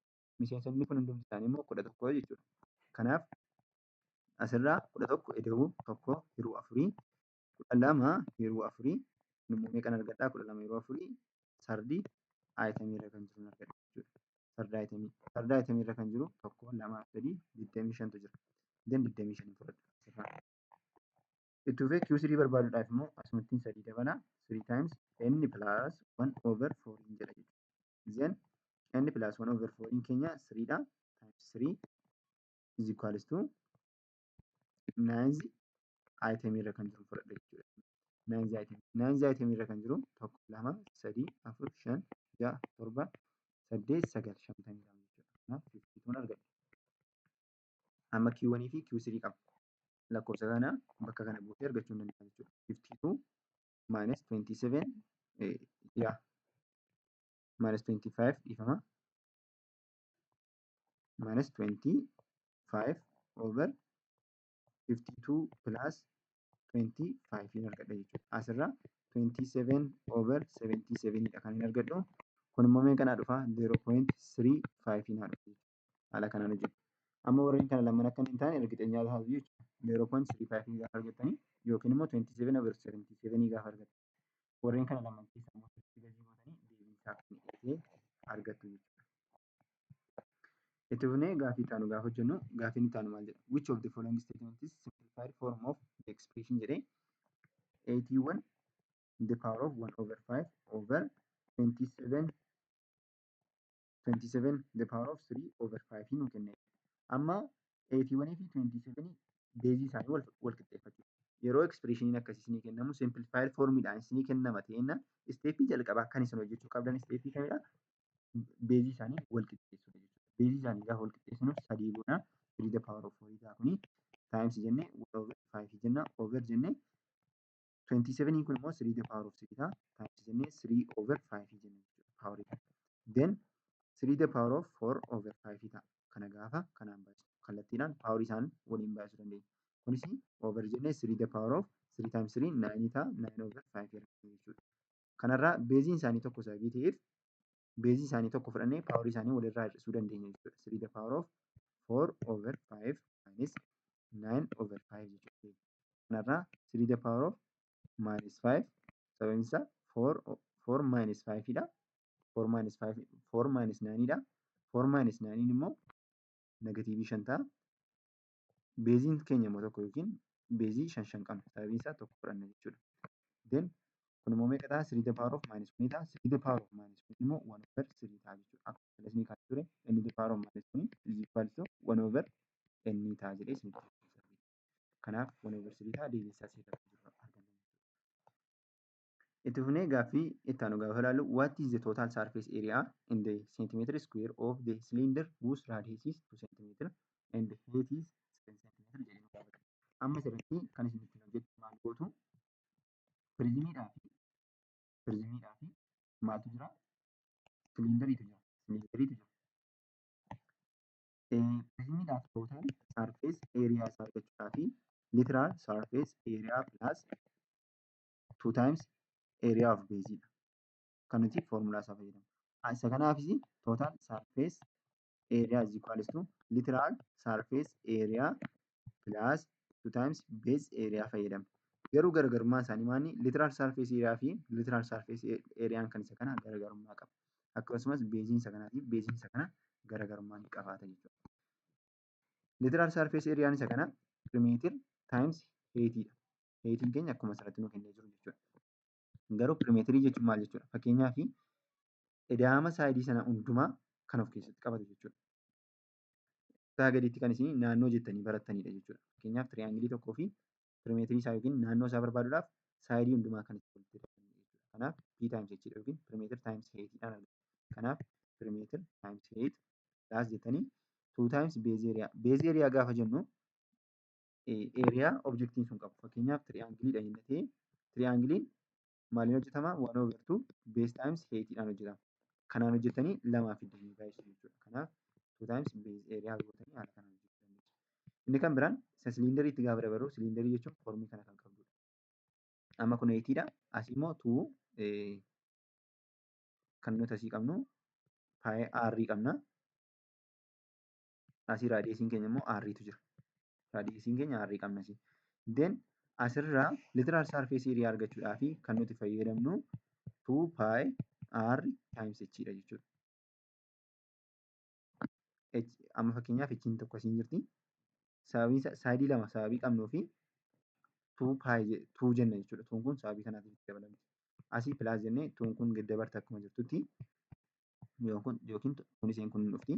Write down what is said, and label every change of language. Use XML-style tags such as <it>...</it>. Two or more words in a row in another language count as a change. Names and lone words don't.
<om>Miseensonni kun hundumti isaanii immoo 11 jechuudha. Kanaaf asirraa 11 ida'uu 1 hiruu 4 12 hiruu 4 immoo meeqan argadhaa 12 hiruu 4 sardii aayitamii irra kan jiru argadha jechuudha. Farda aayitamii irra kan jiru 1, 2, 3, 25tu jira. 25 fudhadha asirraa. Itti fufee Q3 barbaaduudhaaf immoo asumattiin 3 dabala.</om> <en>3 times N plus 1 over 4</en> <om>jedha jechuudha.</om> <en>Then N plus 1 over 4 keenya 3dha. Times 3 is equals to 9</en> <om>aayitamii irra kan jiru fudhadha jechuudha. 9 aayitamii irra kan jiru 1, 2, 3, 4, 5, 6, 7, 8, 9 50 jechuudha. Kanaaf 52 argadha. Amma Q1 fi Q3 qaba. Lakkoofsa kana bakka kana buutee argachuu hin dandeenya jechuudha.</om> <en>52 minus 27 minus 25 dhiifama. Minus 25 over 52 plus 25</en> <om>in argadha jechuudha. Asirraa</om> <en>27 over 77</en> <om>dha kan hin argadhu. Kun immoo meeqanaa dhufa? 0.35 naa dhufa jechuudha. Haala kanaan hojjetu. Amma warreen kana lamaan akka hin taane ergiteenyaa taatu jechuudha. 0.35 gaafa argattanii yookiin immoo</om> <en>27 over 77</en> <om>gaafa argattan. Warreen kana lamaan keessaa immoo gadi gootanii deebiinsaa kan argattu jechuudha. Itti fufnee gaaffii taanu gaafa hojjennu gaaffiin itti aanu maal jedha?</om> <en>Which of the following statement is simplified form of the expression jedhee 81 the power of 1 over 5 over 27 the power of 3 over 5</en> <om>nu kenne. Amma 81 fi 27 beezii isaanii wal qixxeeffachuu. Yeroo expression akkasii isinii kennamu simplified formidhaan isinii kennama ta'enna isteeppii jalqabaa kan isin hojjechuu qabdan isteeppii kamidha? Beezii isaanii wal qixxeessuudha jechuudha. Beezii isaanii gaafa wal qixxeessinu 3 goona</om> <en>3 the power of 4</en> <om>ta'a kuni times jennee</om> <en>1 over 5</en> <om>jenna over jennee 27 kun immoo</om> <en>3 the power of 3</en> <om>ta'a. Times jennee</om> <en>3 over 5</en> <om>jennee jechuudha. Power isaa.</om> <en>Then 3 the power of 4 over 5 ta'a.</en> <om>Kana gaafa kanaan baasu. Kallattiidhaan power isaan waliin baasuu dandeenya. Kunis over jennee</om> <en>3 the power of 3 times 3 9</en> <om>ta'a.</om> <en>9 over 5</en> <om>jechuudha. Kanarraa beeziin isaanii tokko sababii ta'eef beezii isaanii tokko fudhannee paawarii isaanii walirraa hir'isuu dandeenya jechuudha.</om> <en>3 the power of 4 over 5 minus 9 over 5 jechuudha.</en> <om>Kanarraa</om> <en>3 the power of minus 5</en> <om>sababni isaa</om> <en>4 minus 5</en> <om>dha.</om> <en>4 minus 5 4 minus 9 dha. 4 minus 9</en> <om>immoo negatiivii 5 ta'a. Beeziin keenya immoo tokko yookiin beezii 5 qabna. Sababni isaa tokko fudhanna jechuudha. Then kun immoo meeqa ta'a?</om> <en>3 the power of minus 1</en> <om>ta'a.</om> <en>3 the power of minus 1</en> <om>immoo</om> <en>1 over 3</en> <om>ta'a jechuudha. Akkuma kalasni kan ture</om> <en>n the power of minus 1 is equal to 1 over n</en> <om>ta'a jedhee isinitti mul'isa. Kanaaf</om> <en>1 over 3</en> <om>ta'a deebiin isaa asirratti argama. Itti fufnee gaaffii itti aanu gaafa ilaallu</om> <en>what is the total surface area in the centimeter square of the cylinder whose radius is 2 centimeter and height is 7 centimeter</en> <om>jedhee nu gaafata. Amma asirratti kan isin ittiin hojjettu maal gootu? Pirizimiidhaa fi maaltu jira? Siliindariitu jira. Pirizimiidhaaf</om> <en>total surface area</en> <om>isaa argachuudhaa fi</om> <en>literal surface area plus 2 times area of base</en> <om>dha. Kan nuti foormulaa isaa fayyadamu. Isa kanaafis</om> <en>total surface area is equal to literal surface area plus 2 times base area fayyadamna.</en> <om>Garuu garaagarummaan isaanii maali?</om> <en>Literal surface area</en> <om>fi</om> <en>literal surface area</en> <om>kan isa kana garaagarummaa qaba. Akkasumas beeziin isa kanaa fi beeziin isa kana garaagarummaa ni qabaata jechuudha.</om> <en>Literal surface area</en> <om>isa kana</om> <en>perimeter times height</en> <om>dha. Heightiin keenya akkuma asirratti nu kennee jiru jechuudha. Garuu perimeterii jechuun maal jechuudha? Fakkeenyaaf ida'ama saayidii sana hundumaa kan of keessatti qabatu jechuudha. Isaa gadiitti kan isin naannoo jettanii barattanidha jechuudha. Fakkeenyaaf tiriyaangilii tokkoo fi perimeterii isaa yookiin naannoo isaa barbaaduudhaaf saayidii hundumaa kan itti walitti hidhatanidha jechuudha. Kanaaf</om> <en>P times H</en> <om>dha yookiin</om> <en>perimeter times height</en> <om>dhaan argama. Kanaaf</om> <en>perimeter times height plus</en> <om>jettanii</om> <en>2 times base area. Base area</en> <om>gaafa jennu area objectiin sun qabu. Fakkeenyaaf tiriyaangiliidha jennee ta'ee tiriyaangiliin maaliin hojjetama?</om> <en>1 over 2 base times height dhaan hojjetama.</en> <om>Kanaan hojjettanii lamaa fiddanii baay'isu jechuudha. Kanaaf</om> <en>2 times base area</en> <om>gootanii haala kanaan hojjechuu dandeessu. Inni kan biraan isa siliindariitti gaafa dabarru siliindarii jechuun foormii kana kan qabdudha. Amma kun 8 dha. Asii immoo 2 kan nuti asii qabnu pi r qabna. Asii raadiyeesiin keenya immoo r tu jira. Raadiyeesiin keenya r qabna asii. Then asirraa</om> <en>literal surface area</en> <om>argachuudhaaf kan nuti fayyadamnu</om> <en>2 pi r times h</en> <om>dha jechuudha. Amma fakkeenyaaf h tokko asiin jirti. Saayidii lama sababii qabnuu fi 2 jenna jechuudha. 2 kun sababii kanaatiif itti dabalamti. Asii pilaas jennee 2 kun dabarta akkuma jirtutti yookiin kun isheen kun dhufti.</om>